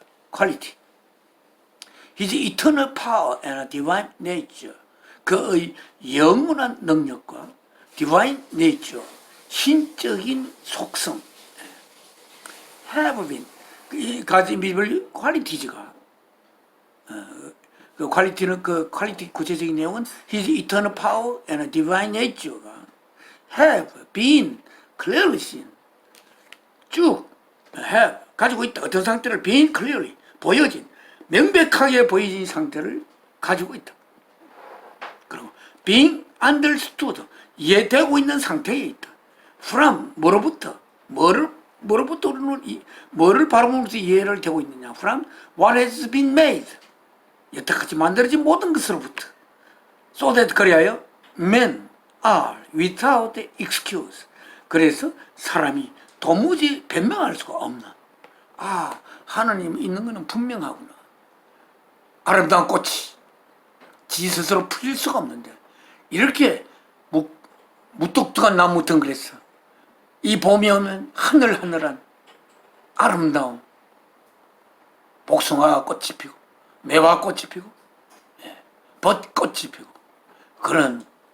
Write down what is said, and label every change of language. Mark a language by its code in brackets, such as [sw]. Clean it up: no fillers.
[en] 퀄리티, His eternal power and divine nature, [ko] 그의 영원한 능력과 [en] divine nature, [ko] 신적인 속성, [en] have been, God's invisible qualities가, [ko] 그 퀄리티는, 그 퀄리티 구체적인 내용은 [en] His eternal power and divine nature가 have been clearly seen, [ko] 쭉 [en] have [ko] 가지고 있다. 어떤 상태를 [en] been clearly, [ko] 보여진, 명백하게 보여진 상태를 가지고 있다. 그리고 [en] being understood, [ko] 이해되고 있는 상태에 있다. [en] from, [ko] 뭐로부터, 뭐로부터 우리는 뭐를 바라보면서 이해를 되고 있느냐. [en] from what has been made, [ko] 여태까지 만들어진 모든 것으로부터. [en] so that, [ko] 그리하여 [en] men are without excuse, [ko] 그래서 사람이 도무지 변명할 수가 없는, 하나님 있는 것은 분명하구나. 아름다운 꽃이 지 스스로 풀릴 수가 없는데 이렇게 무뚝뚝한 나무 덩그레서 이 봄이 오면 하늘하늘한 아름다운 복숭아 꽃이 피고 매화 꽃이 피고 벚꽃이 피고, 그런